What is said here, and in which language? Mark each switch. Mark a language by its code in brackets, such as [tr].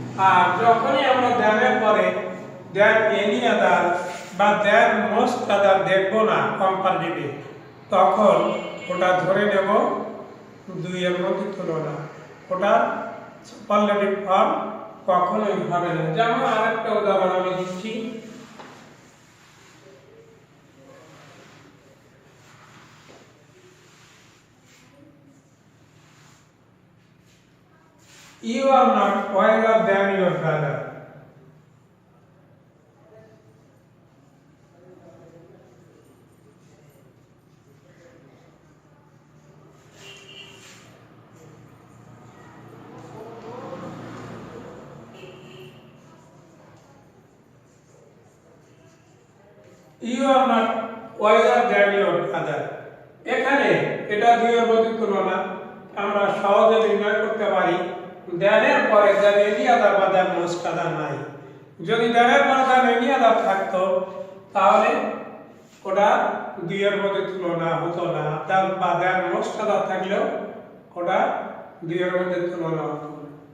[bn] আর যখনই আমরা দেয়ারের পরে দেয়ার এনি আদার বা দেয়ার মোস্ট আদার দেখবো না কম্পারেটিভে, তখন ওটা ধরে নেব দুইয়ের মধ্যে তুলনা, ওটা সুপারলেটিভ ফর্ম কখনোই হবে না। যেমন আরেকটা উদাহরণ আমি দিচ্ছি, [en] you are not wiser than your brother. You are not wiser than your brother. [bn] এখানে এটা দুইয়ের মধ্যে তুলনা আমরা সহজে নির্ণয় করতে পারি দেয়ারের পরে যার এনি আদার বা দেয়ার মোস্ট আদার নাই। যদি দেয়ারের পরে যার এনি আদার থাকতো তাহলে ওটা দুইয়ের মধ্যে তুলনা হতো না, তার বা দেয়ার মোস্ট আদার থাকলেও ওটা দুইয়ের মধ্যে তুলনা হতো না।